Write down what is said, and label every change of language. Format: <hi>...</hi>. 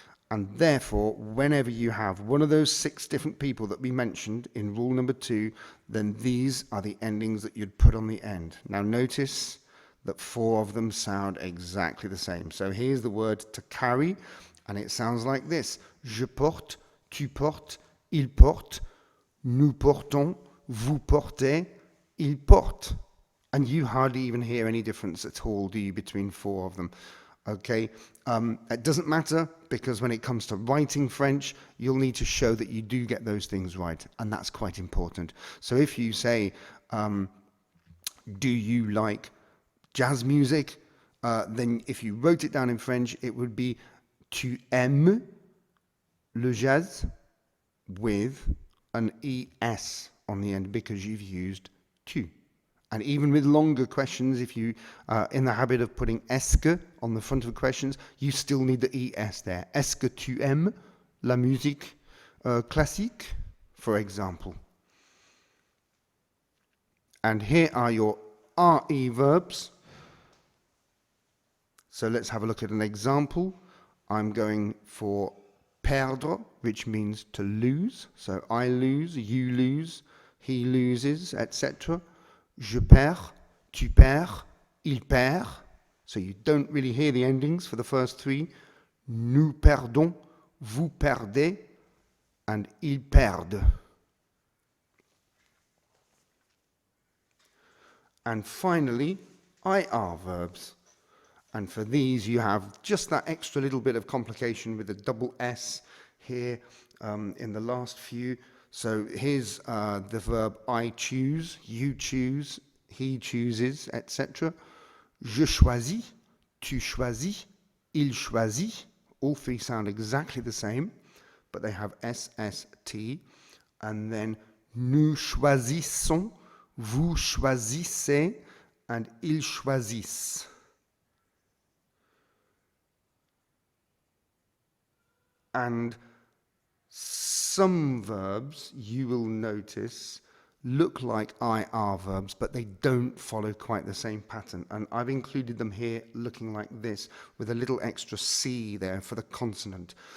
<en>And therefore, whenever you have one of those 6 different people that we mentioned in rule number 2, then these are the endings that you'd put on the end. Now notice that 4 of them sound exactly the same. So here's the word to carry, and it sounds like this.</en> <fr>Je porte, tu portes, il porte, nous portons, vous portez, il porte.</fr> <en>And you hardly even hear any difference at all, do you, between 4 of them? Okay, it doesn't matter because when it comes to writing French, you'll need to show that you do get those things right, and that's quite important. So if you say, do you like jazz music? Then if you wrote it down in French, it would be</en> <fr>tu aimes le jazz</fr> <en>with an ES on the end because you've used tu. And even with longer questions, if you are in the habit of putting est que on the front of questions, you still need the ES there.</en> <fr>Est-ce que tu aimes la musique classique,</fr> <en>for example? And here are your RE verbs. So let's have a look at an example. I'm going for perdre, which means to lose. So I lose, you lose, he loses, etc.</en> <fr>Je perds, tu perds, il perd.</fr> <en>So you don't really hear the endings for the first 3.</en> <fr>Nous perdons, vous perdez, and ils perdent.</fr> <en>And finally, IR verbs. And for these, you have just that extra little bit of complication with the double S here in the last few. So here's the verb I choose, you choose, he chooses, etc.</en> <fr>Je choisis, tu choisis, il choisit.</fr> <en>All 3 sound exactly the same, but they have SST. And then</en> <fr>nous choisissons, vous choisissez, and ils choisissent.</fr> <en>And some verbs, you will notice, look like IR verbs, but they don't follow quite the same pattern. And I've included them here looking like this with a little extra C there for the consonant.</en>